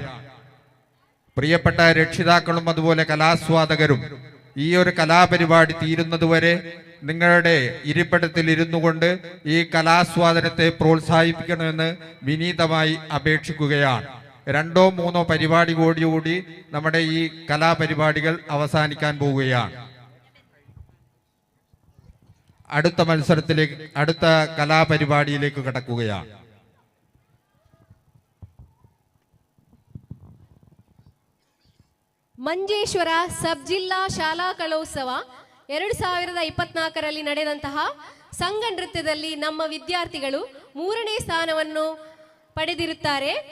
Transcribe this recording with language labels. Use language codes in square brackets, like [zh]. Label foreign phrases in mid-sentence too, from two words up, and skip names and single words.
[ml] പ്രിയപ്പെട്ട രക്ഷിതാക്കളും അതുപോലെ കലാസ്വാദകരും ഈ ഒരു കലാപരിപാടി തീരുന്നതുവരെ നിങ്ങളുടെ ഇരിപ്പിടത്തിൽ ഇരുന്നു കൊണ്ട് ഈ കലാസ്വാദനത്തെ പ്രോത്സാഹിപ്പിക്കണമെന്ന് വിനീതമായി അപേക്ഷിക്കുകയാണ്. 2-3 പരിപാടി കൂടി നമ്മുടെ ഈ കലാപരിപാടികൾ അവസാനിക്കാൻ പോവുകയാണ്. അടുത്ത മത്സരത്തിലേക്ക്, അടുത്ത കലാപരിപാടിയിലേക്ക് കടക്കുകയാണ്. [kn] ಮಂಜೇಶ್ವರ ಸಬ್ ಜಿಲ್ಲಾ ಶಾಲಾ ಕಲೋತ್ಸವ 2024ರಲ್ಲಿ ನಡೆದಂತಹ ಸಂಘ ನೃತ್ಯದಲ್ಲಿ ನಮ್ಮ ವಿದ್ಯಾರ್ಥಿಗಳು 3ನೇ ಸ್ಥಾನವನ್ನು ಪಡೆದಿರುತ್ತಾರೆ.